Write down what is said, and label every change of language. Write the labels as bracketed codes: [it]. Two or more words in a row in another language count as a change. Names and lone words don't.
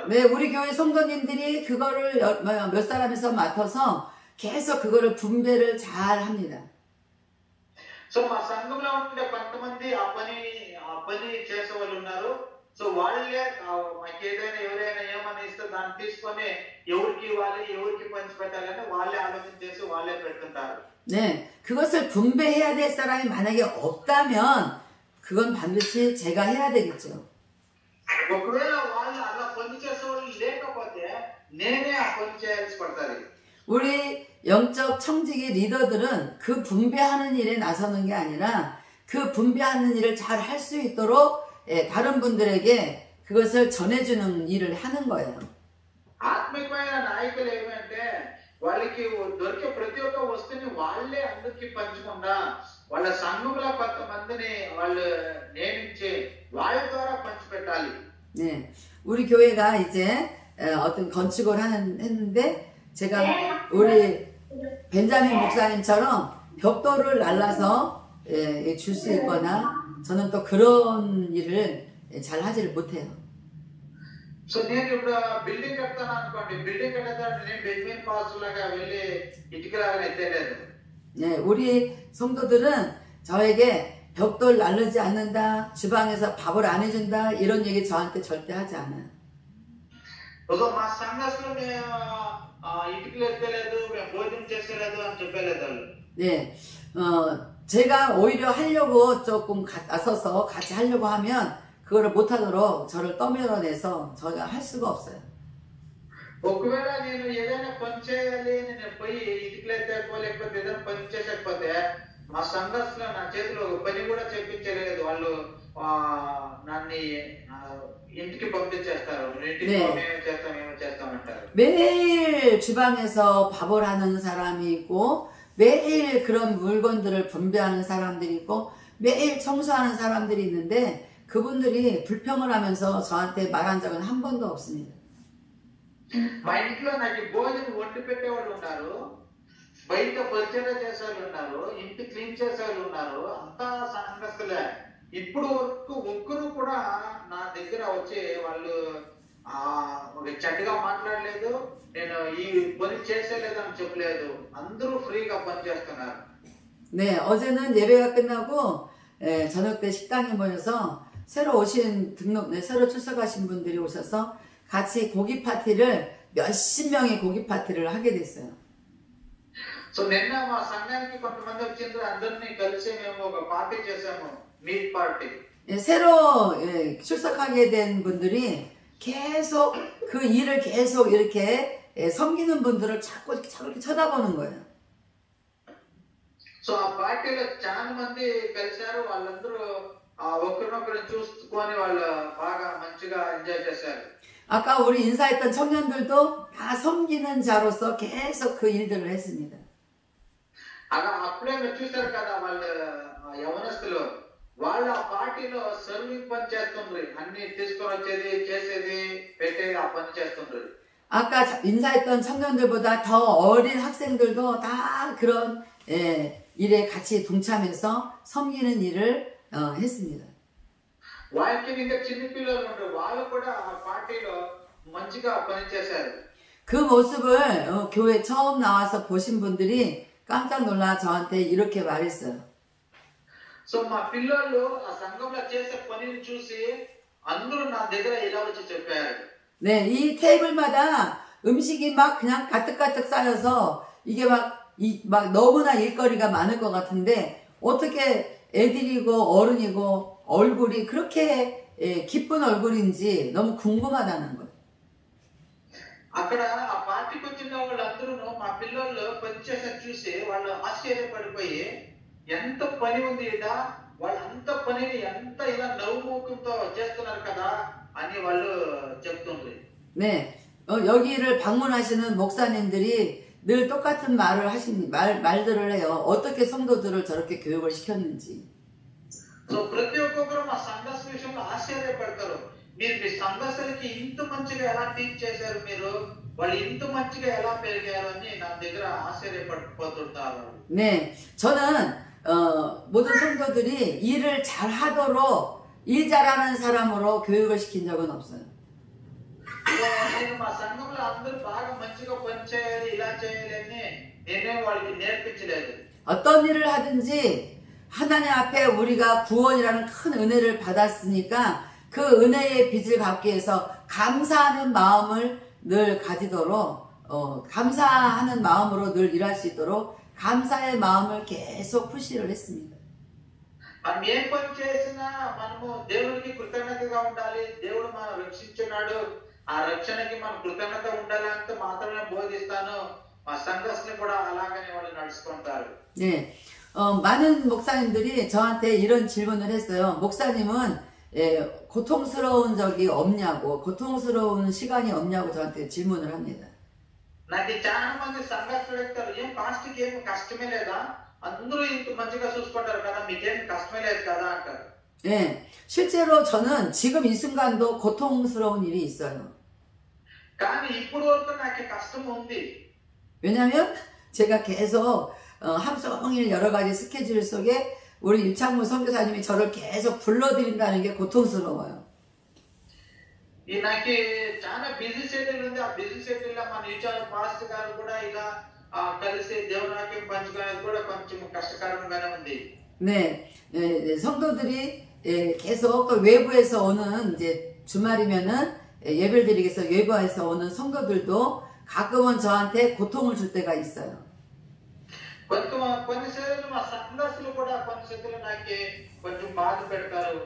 [ko] 네, 우리 교회 성도님들이 그거를 몇 사람에서 맡아서 계속 그거를 분배를 잘 합니다. [te] సో మా సంఘంలో ఉండే కొంతమంది ఆ పని చేసే వాళ్ళు ఉన్నారు. సో వాళ్ళే మాకు ఏదైనా ఎవరైనా ఏమని ఇస్తే దాన్ని తీసుకొని ఎవరికి ఇవ్వాలి, ఎవరికి పంచిపెట్టాలని వాళ్ళే ఆలోచన చేసి వాళ్ళే పెడుతుంటారు. [ko] 네, 그것을 분배해야 될 사람이 만약에 없다면 그건 반드시 제가 해야 되겠죠. [te] ఒకవేళ వాళ్ళు అలా పని చేసే వాళ్ళు లేకపోతే నేనే ఆ పని చేయాల్సి పడుతుంది. [ko] 우리 영적 청지기 리더들은 그 분배하는 일에 나서는 게 아니라 그 분배하는 일을 잘 할 수 있도록 다른 분들에게 그것을 전해주는 일을 하는 거예요. [te] ఆత్మికమైన నాయకులు ఏమంటే వాళ్ళకి దొరికే ప్రతి ఒక్క వస్తువుని వాళ్ళే అందరికి పంచకుండా వాళ్ళ సంఘంలో కొంతమందిని వాళ్ళు నియమించి వాళ్ళ ద్వారా పంచిపెట్టాలి. [ko] 네, 우리 교회가 이제 어떤 건축을 했는데 제가 우리 벤자민 목사님처럼 벽돌을 날라서 줄 수 있거나 저는 또 그런 일을 잘 하지를 못해요. [te] సో నేను ఇప్పుడు బిల్డింగ్ కడతాను అనుకోండి, బిల్డింగ్ కట్టేదాన్ని నేను బెంజమిన్ పాస్ లాగా వెళ్ళి ఇటుకలాగా ఎత్తలేదు. [ko] 네, 우리 성도들은 저에게 벽돌 나르지 않는다, 주방에서 밥을 안 해준다 이런 얘기 저한테 절대 하지 않아요. [te] మా సంఘస్థులు మేము ఇటుకలు ఎత్తలేదు, మేము భోజనం చేసేలేదు అని చెప్పలేదు వాళ్ళు. [ko] 네, 제가 오히려 하려고 조금 나서서 같이 하려고 하면 그거를 못하도록 저를 떠밀어내서 저희가 할 수가 없어요. [te] ఒకవేళ నేను ఏదైనా పని చేయాలి, నేను పోయి ఇటుకలు ఎత్తేకో లేకపోతే ఏదైనా పని చేసకపోతే మా సంఘస్థులు నా చేతిలో ఒక పని కూడా చేపించలేదు. వాళ్ళు నన్ను ఇంటికి పంపించేస్తారు. ఇంటికి ఏమో చేస్తామంటారు. [ko] 매일 주방에서 밥을 하는 사람이 있고 매일 그런 물건들을 분배하는 사람들이 있고 매일 청소하는 사람들이 있는데 그분들이 불평을 하면서 저한테 말한 적은 한 번도 없습니다. [te] మా ఇంట్లో నాకు భోజనం వండి పెట్టే వాళ్ళు ఉన్నారు, బయట పరిచయం చేసే వాళ్ళు ఉన్నారు, ఇంటి క్లీన్ చేసే వాళ్ళు ఉన్నారు, అంతా సంఘస్థులే. ఇప్పుడు వరకు ఒక్కరు కూడా నా దగ్గర వచ్చి వాళ్ళు ఒక చెడ్డగా మాట్లాడలేదు, నేను ఈ పని చేసేలేదు అని చెప్పలేదు. అందరూ ఫ్రీగా పని చేస్తున్నారు. [ko] 네, 어제는 예배가 끝나고 저녁 때 식당에 모여서 새로 오신 새로 출석하신 분들이 오셔서 같이 고기 파티를 몇십 명의 고기 파티를 하게 됐어요. [te] సో నిన్న మా సంఘానికి కొంతమంది వచ్చిండ్రు, అందరినీ కలిసి మేము ఒక పార్టీ చేసాము, [en] meat party. [ko] 새로 출석하게 된 분들이 계속 그 일을 계속 이렇게 섬기는 분들을 자꾸 이렇게 쳐다보는 거예요. [te] సో ఆ పార్టీలో చాలా మంది కలిశారు. వాళ్ళందరూ ఒకరినొకరు చూసుకొని వాళ్ళు బాగా మంచిగా ఎంజాయ్ చేశారు. [ko] 아까 우리 인사했던 청년들도 다 섬기는 자로서 계속 그 일들을 했습니다. [te] అలా అప్పుడే మీరు చూశారు కదా, వాళ్ళు యవనస్తులు వాళ్ళు ఆ పార్టీలో సర్వింగ్ పని చేస్తుండ్రు. అన్ని తీసుకొని వచ్చేది, చేసేది, పెట్టేది, ఆ పని చేస్తుండ్రు. [ko] 아까 인사했던 청년들보다 더 어린 학생들도 다 그런 일에 같이 동참해서 섬기는 일을 했습니다. [te] వాళ్ళకి ఇంకా చిన్న పిల్లలు ఉంటారు, వాళ్ళు కూడా ఆ పార్టీలో మంచిగా పని చేశారు. [ko] 그 모습을 교회 처음 나와서 보신 분들이 깜짝 놀라 저한테 이렇게 말했어요. [te] సో మా పిల్లలు ఆ సంఘంలో చేసే పనిని చూసి అందరూ నా దగ్గర ఇలా వచ్చి చెప్పారు. [ko] 네, 이 테이블마다 음식이 막 그냥 가득가득 쌓여서 이게 막 너무나 일거리가 많을 것 같은데 어떻게 애들이고 어른이고 얼굴이 그렇게 기쁜 얼굴인지 너무 궁금하다는 거예요. [te] అక్కడ ఆ పార్టీకి వచ్చిన వాళ్ళందరూ మా పిల్లలు పని చేసే చూసి వాళ్ళు ఆశ్చర్యపడిపోయి ఎంత పని ఉంది ఇట, వాళ్ళు అంత పనిని ఎంత ఇలా నవ్వుముఖంతో చేస్తున్నారు కదా అని వాళ్ళు చెప్తుండ్రు. [ko] 네, 여기를 방문하시는 목사님들이 늘 똑같은 말들을 해요. 어떻게 성도들을 저렇게 교육을 시켰는지. [te] సో ప్రతి ఒక్కరు మా సంఘస్ విషయంలో ఆశ్చర్యపడతారు. మీరు మీ సంఘస్థులకి ఇంత మంచిగా ఎలా టీచ్ చేశారు, మీరు వాళ్ళు ఇంత మంచిగా ఎలా పెరిగారు అని నా దగ్గర ఆశ్చర్యపడిపోతుంటారు. [ko] 네, 저는 모든 성도들이 일을 잘 하도록 일 잘하는 사람으로 교육을 시킨 적은 없어요. [te] నేను మా సంఘంలో అందరూ బాగా మంచిగా పని చేయాలి, ఇలా చేయాలి అని నేనే వాళ్ళకి నేర్పించలేదు. [ko] 어떤 일을 하든지 하나님 앞에 우리가 구원이라는 큰 은혜를 받았으니까 그 은혜의 빚을 갚기 위해서 감사하는 마음을 늘 가지도록 감사하는 마음으로 늘 일할 수 있도록 감사의 마음을 계속 푸시를 했습니다. [te] మనం ఏం పని చేసినా మనము దేవునికి కృతజ్ఞతగా ఉండాలి. దేవుడు మనం రక్షించున్నాడు. ఆ రక్షణకి మనం కృతజ్ఞత ఉండాలంటే మాత్రమే బోధిస్తాను. మా సంఘస్థులు కూడా అలాగనే వాళ్ళు నడుచుకుంటారు. [ko] 네, 많은 목사님들이 저한테 이런 질문을 했어요. 목사님은 고통스러운 적이 없냐고, 고통스러운 시간이 없냐고 저한테 질문을 합니다. [te] నాకు చాలా మంది సంఘస్థులు చెప్తారు, ఏం పాస్ట్కి ఏం కష్టమే లేదా, అందరూ ఇంత మంచిగా చూసుకుంటారు కదా, మీకేం కష్టమే లేదు కదా అంటారు. [ko] 네, 실제로 저는 지금 이 순간도 고통스러운 일이 있어요. [te] కానీ ఇప్పుడు వరకు నాకు కష్టం ఉంది. [ko] 왜냐면 제가 계속 하루 종일 여러 가지 스케줄 속에 우리 유창무 선교사님이 저를 계속 불러드린다는 게 고통스러워요. [te] ఈ నాకు చాలా [en] busy schedule [te] ఉంది. ఆ [en] busy schedule [te] లో మన యూచర్ పాస్టర్ గారు కూడా ఇలా కలిసి దేవుని వాక్యం పంచుకోవడానికి కూడా కొంచెం కష్టకరంగానే ఉంది. [ko] 네, 성도들이 계속 또 외부에서 오는 이제 주말이면은 예배를 드리기 위해서 외부에서 오는 성도들도 가끔은 저한테 고통을 줄 때가 있어요. [te] కొన్నిసార్లు మా సంఘస్థులు కూడా కొన్నిసార్లు నాకు కొంచెం బాధ పెడతారు.